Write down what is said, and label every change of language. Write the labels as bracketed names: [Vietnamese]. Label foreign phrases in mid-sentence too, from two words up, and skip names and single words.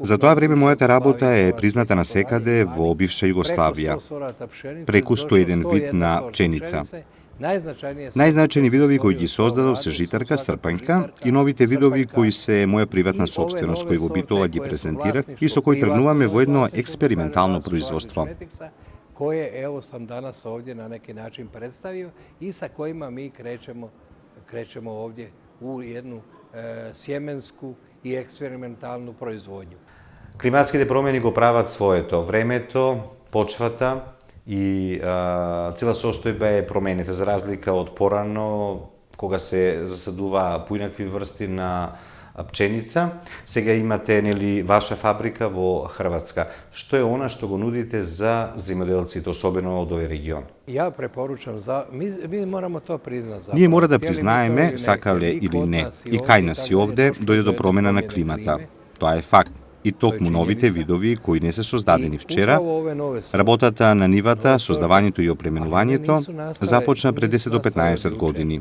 [Macedonian] За тоа време мојата работа е призната насекаде во бивша Југославија, преку 101 вид на пченица. Најзначајни видови кои ги создадов се житарка, српанјка и новите видови кои се моја приватна собственост, кои во Битола ги презентирав и со кои тргнуваме во едно експериментално производство. [Croatian] Koje evo sam danas ovdje na neki način predstavio i sa kojima mi krećemo ovdje u jednu sjemensku i eksperimentalnu proizvodnju. [Macedonian] Климатските промени го прават своето. Времето, почвата и цела состојба е променета, за разлика од порано, кога се засадува поинакви врсти на пченица. Сега имате нели ваша фабрика во Хрватска. Што е она што го нудите за земјоделците, особено од овој регион? [Croatian] Ja preporučam, mi moramo to priznati. [Macedonian] Ние мора да признаеме, сакале или не, и кај нас и овде дојде до промена на климата. Тоа е факт. И токму новите видови кои не се создадени вчера, работата на нивата, создавањето и опременувањето започна пред 10 до 15 години.